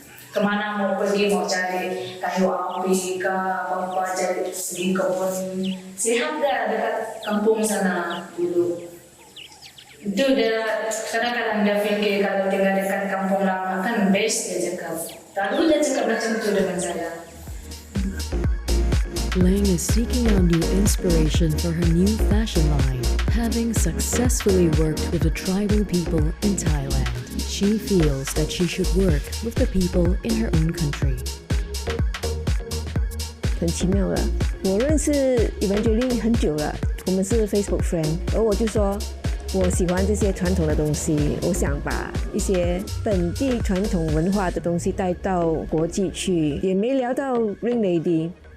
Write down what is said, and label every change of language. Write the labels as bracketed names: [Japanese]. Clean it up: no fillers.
[Malay] Kemana mau pergi, mau cari kayu api ke apa-apa, cari segi kebun. Sihat dah dekat kampung sana dulu. Itu dia kadang-kadang dia fikir kalau tinggal dekat kampung lama kan best dia cakap. Lalu dia cakap macam itu dengan saya. [English] Lang is seeking out new inspiration for her new fashion line, having successfully worked with the tribal people in Thailand. She feels that she should work with the people in her own country. [Chinese] 很奇妙的，我认识 Evangeline 很久了，我们是 [English] Facebook friend， [Chinese] 而我就说我喜欢这些传统的东西，我想把一些本地传统文化的东西带到国际去，也没聊到 Ring Lady。